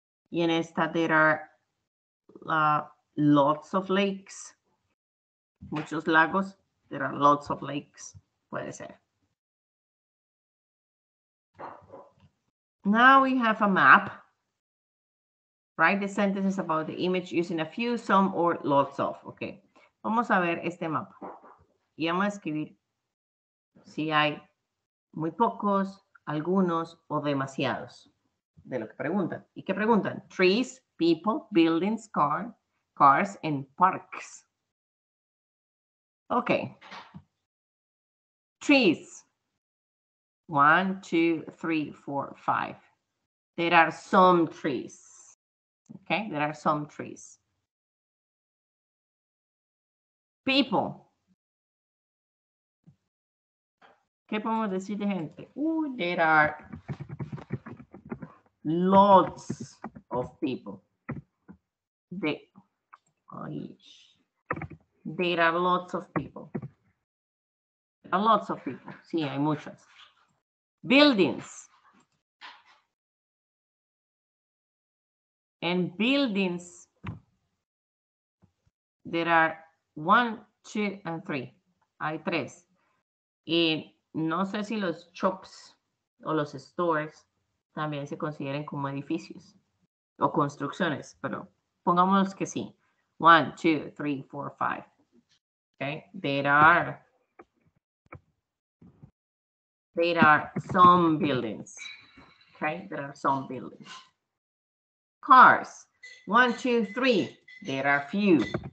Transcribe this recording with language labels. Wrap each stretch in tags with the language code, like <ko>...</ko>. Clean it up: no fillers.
<es>Y en esta</es> <en>there are lots of lakes.</en> <es>Muchos lagos.</es> <en>There are lots of lakes.</en> <es>Puede ser.</es> <en>Now we have a map. Write the sentences about the image using a few, some, or lots of.</en> <es>Okay. Vamos a ver este mapa. Y vamos a escribir si hay muy pocos, algunos o demasiados de lo que preguntan. ¿Y qué preguntan?</es> <en>Trees, people, buildings, cars, and parks. Okay. Trees. 1, 2, 3, 4, 5. There are some trees. Okay, there are some trees. People.</en> <es>¿Qué podemos decir de gente?</es> <en>There are lots of people. There are lots of people. There are lots of people.</en> <es>Sí, hay muchos.</es> <en>Buildings. And buildings, there are 1, 2, and 3.</en> <es>Hay 3. Y no sé si los shops o los stores también se consideren como edificios o construcciones, pero pongamos que sí.</es> <en>1, 2, 3, 4, 5. Okay, there are some buildings. Okay, there are some buildings. Cars. 1, 2, 3. There are few.</en>